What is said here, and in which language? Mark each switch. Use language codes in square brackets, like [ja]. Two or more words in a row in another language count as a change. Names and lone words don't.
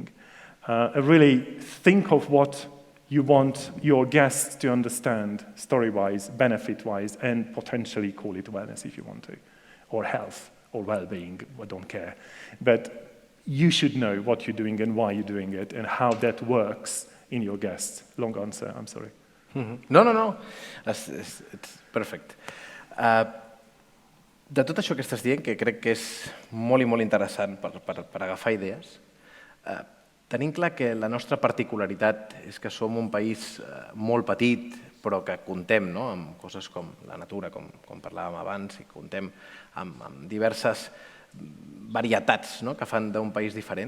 [en] Really think of what you want your guests to understand, story-wise, benefit-wise, and potentially call it wellness if you want to. Or health, or well-being, I don't care. But you should know what you're doing and why you're doing it, and how that works in your guests. Long answer, I'm sorry. No. It's perfect. [ca] De tot això que estàs dient, que crec que és molt i molt interessant per agafar idees, tenim clar que la nostra particularitat és que som un país molt petit, però que contem amb coses com la natura, com parlàvem abans, i contem amb diverses varietats que fan d'un país diferent.